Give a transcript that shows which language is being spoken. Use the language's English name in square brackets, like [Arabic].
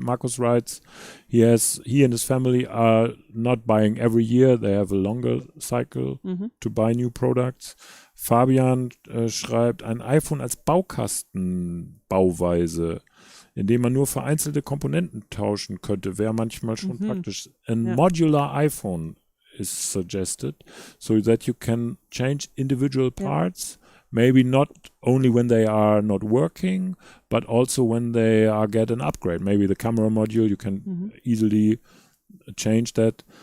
[English] Markus writes, he and his family are not buying every year. They have a longer cycle to buy new products. [German] Fabian schreibt, ein iPhone als Baukastenbauweise indem man nur vereinzelte Komponenten tauschen könnte, wäre manchmal schon praktisch. [English] A modular iPhone is suggested, so that you can change individual parts, maybe not only when they are not working, but also when they get an upgrade. Maybe the camera module, you can easily change that.